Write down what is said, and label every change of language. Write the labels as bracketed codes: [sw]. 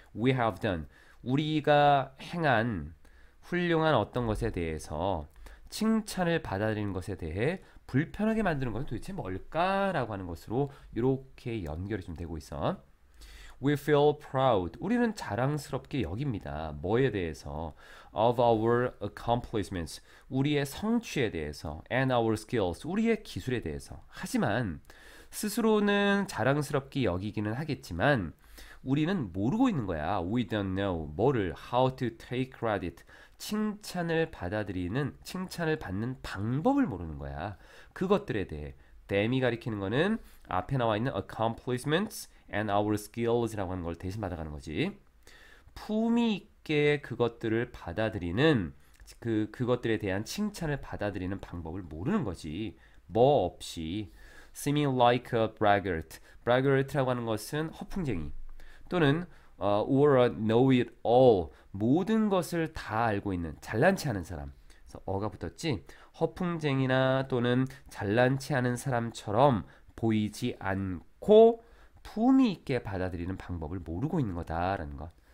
[en] We have done, [ko] 우리가 행한 훌륭한 어떤 것에 대해서 칭찬을 받아들이는 것에 대해 불편하게 만드는 것은 도대체 뭘까라고 하는 것으로 이렇게 연결이 좀 되고 있어. [en] We feel proud. [ko] 우리는 자랑스럽게 여깁니다. 뭐에 대해서? [en] Of our accomplishments. [ko] 우리의 성취에 대해서. [en] And our skills. [ko] 우리의 기술에 대해서. 하지만 스스로는 자랑스럽게 여기기는 하겠지만 우리는 모르고 있는 거야. [en] We don't know. [ko] 뭐를? [en] How to take credit. [ko] 칭찬을 받아들이는, 칭찬을 받는 방법을 모르는 거야. 그것들에 대해. them이 가리키는 거는 앞에 나와 있는 [en] accomplishments and our skills [ko] 라고 하는 걸 대신 받아가는 거지. 품위 있게 그것들을 받아들이는 그것들에 대한 칭찬을 받아들이는 방법을 모르는 거지. 뭐 없이 [en] seeming like a braggart. [ko] braggart라고 하는 것은 허풍쟁이 또는 [en] or a know-it-all. [ko] 모든 것을 다 알고 있는 잘난 체 하는 사람. 그래서 어가 붙었지. 허풍쟁이나 또는 잘난 체 하는 사람처럼 보이지 않고 품위 있게 받아들이는 방법을 모르고 있는 거다라는 것.